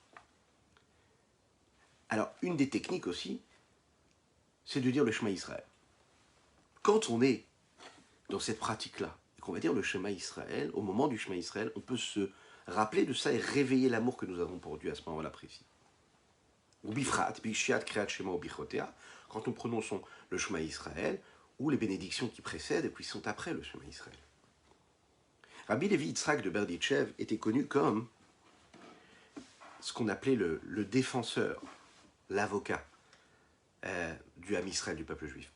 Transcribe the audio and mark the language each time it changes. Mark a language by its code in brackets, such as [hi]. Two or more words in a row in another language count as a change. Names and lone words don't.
[fr] Alors, une des techniques aussi, c'est de dire le Shema Israël. Quand on est dans cette pratique-là, et qu'on va dire le Shema Israël, au moment du Shema Israël, on peut se rappeler de ça et réveiller l'amour que nous avons pour Dieu à ce moment-là précis. [he] ובפרט, בשעת, קריאת שמע, ובשעתה, [fr] quand nous prononçons le Shema Israël, ou les bénédictions qui précèdent et qui sont après le Shema Israël. Rabbi Levi Yitzhak de Berditchev était connu comme ce qu'on appelait le défenseur, l'avocat du Ham Israël, du peuple juif.